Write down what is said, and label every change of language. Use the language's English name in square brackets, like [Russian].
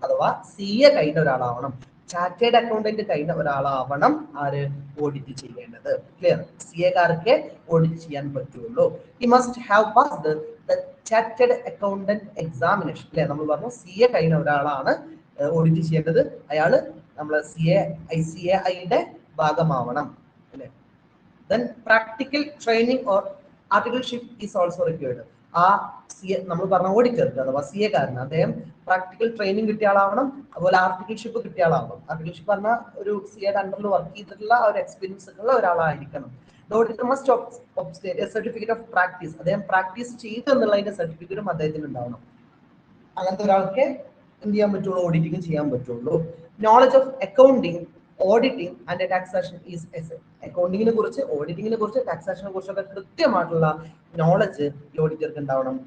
[Malayalam] അഥവാ CA കഴിഞ്ഞ ഒരാളാവണം. Chartered accountant കഴിഞ്ഞ ഒരാളാവണം ആര് ഓഡിറ്റ് ചെയ്യേണ്ടത്. ക്ലിയർ? CAക്കാർക്ക് ഓഡിറ്റ് ചെയ്യാൻ പറ്റുള്ളൂ. [English] He must have passed the chartered accountant examination. [Malayalam] അല്ലെ, നമ്മൾ പറഞ്ഞു CA കഴിഞ്ഞ ഒരാളാണ് ഓഡിറ്റ് ചെയ്യേണ്ടത്. അയാള് നമ്മളെ ICAIയുടെ ഭാഗമാവണം. അല്ലെ? [English] Then practical training or articleship is also required. [Malayalam] ആ CA നമ്മൾ പറഞ്ഞ ഓഡിറ്റർക്ക് അഥവാ CA കാരന് അദ്ദേഹം പ്രാക്ടിക്കൽ ട്രെയിനിങ് കിട്ടിയ ആളാവണം, അതുപോലെ ആർട്ടിക്കിൾഷിപ്പ് കിട്ടിയ ആളാവണം. ആർട്ടിക്കിൾഷിപ്പ് പറഞ്ഞാൽ ഒരു CA അണ്ടറിൽ വർക്ക് ചെയ്തിട്ടുള്ള ഒരു എക്സ്പീരിയൻസ് ഉള്ള ഒരാളായിരിക്കണം. [English] The auditor must obtain a certificate of practice. [Malayalam] അദ്ദേഹം പ്രാക്ടീസ് ചെയ്തു എന്നുള്ളതിന്റെ സർട്ടിഫിക്കറ്റും അദ്ദേഹത്തിന് ഉണ്ടാവണം. അങ്ങനത്തെ ഒരാൾക്ക് എന്ത് ചെയ്യാൻ പറ്റുള്ളൂ? ഓഡിറ്റിംഗ് ചെയ്യാൻ പറ്റുള്ളൂ. [English] Knowledge of accounting, auditing and taxation is essential. [Malayalam] അക്കൗണ്ടിങ്ങിനെ കുറിച്ച്, ഓഡിറ്റിങ്ങിനെ കുറിച്ച്, ടാക്സേഷനെ കുറിച്ചൊക്കെ കൃത്യമായിട്ടുള്ള നോളജ് ഈ ഓഡിറ്റർക്ക് ഉണ്ടാവണം.